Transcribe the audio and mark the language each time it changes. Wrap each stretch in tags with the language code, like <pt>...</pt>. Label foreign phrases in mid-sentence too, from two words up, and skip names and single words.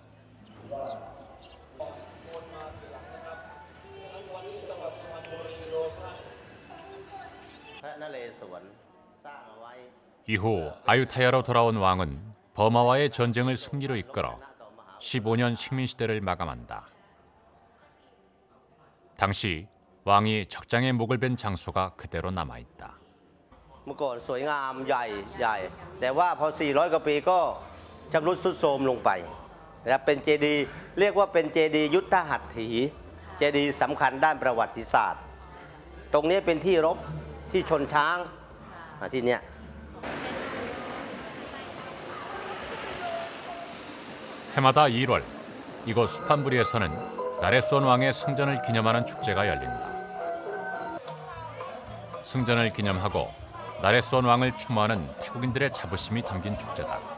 <ko>이후 아유타야로 돌아온 왕은 버마와의 전쟁을 승리로 이끌어 15년 식민시대를 마감한다. 당시 왕이 적장에 목을 벤 장소가 그대로 남아있다.</ko> <th>เมื่อก่อนสวยงามใหญ่แต่ว่าพอ 400 กว่าปีก็ชำรุดทรุดโทรมลงไปนะครับเป็นเจดีย์เรียกว่าเป็นเจดีย์ยุทธหัตถีเจดีย์สำคัญด้านประวัติศาสตร์ตรงนี้เป็นที่รบที่ชนช้างที่เนี้ย</th> <ko>해마다 1월 이곳 수판부리에서는 나레수원 왕의 승전을 기념하는 축제가 열린다. 승전을 기념하고 나레수원 왕을 추모하는 태국인들의 자부심이 담긴 축제다.</ko>